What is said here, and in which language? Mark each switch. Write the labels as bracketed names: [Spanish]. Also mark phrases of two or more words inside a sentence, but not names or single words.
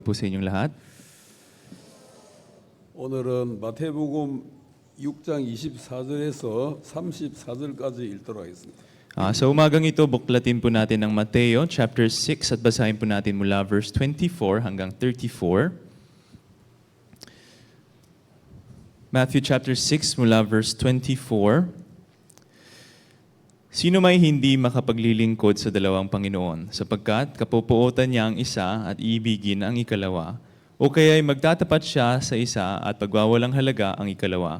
[Filipino] po sa inyong lahat. [Korean] 오늘은 마태복음 6장 24절에서 34절까지 읽도록 하겠습니다. [Filipino] Sa umagang ito, buklatin po natin ang Mateo chapter 6 at basahin po natin mula verse 24 hanggang 34. [English] Matthew chapter 6 mula verse 24. [Filipino] Sino may hindi makapaglilingkod sa dalawang Panginoon, sapagkat kapupuotan niya ang isa at iibigin ang ikalawa, o kaya'y magtatapat siya sa isa at pagwawalang halaga ang ikalawa.